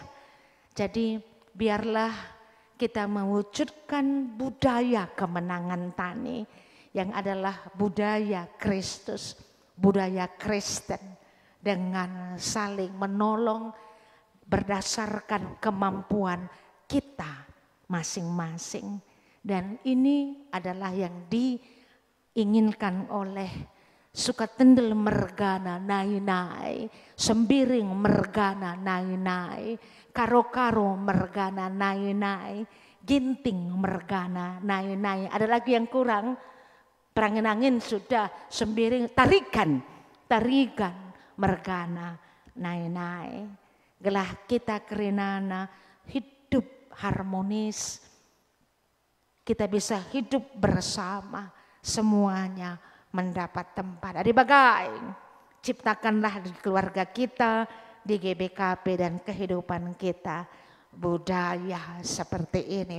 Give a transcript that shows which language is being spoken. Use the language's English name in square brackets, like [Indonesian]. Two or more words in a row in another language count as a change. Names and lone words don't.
[Indonesian] Jadi biarlah kita mewujudkan budaya kemenangan tani yang adalah budaya Kristus, budaya Kristen. Dengan saling menolong berdasarkan kemampuan kita masing-masing. Dan ini adalah yang inginkan oleh suka tendel [Batak Karo] mergana nai-nai, [Indonesian] sembiring [Batak Karo] mergana nai-nai, [Indonesian] karo-karo [Batak Karo] mergana nai-nai, [Indonesian] ginting [Batak Karo] mergana nai-nai. [Indonesian] Ada lagi yang kurang? Perangin-angin sudah, sembiring, tarikan [Batak Karo] mergana nai-nai. Gelah kita kerenana [Indonesian] hidup harmonis, kita bisa hidup bersama, semuanya mendapat tempat. [Batak Karo] Adi bagai, [Indonesian] ciptakanlah di keluarga kita, di GBKP dan kehidupan kita budaya seperti ini.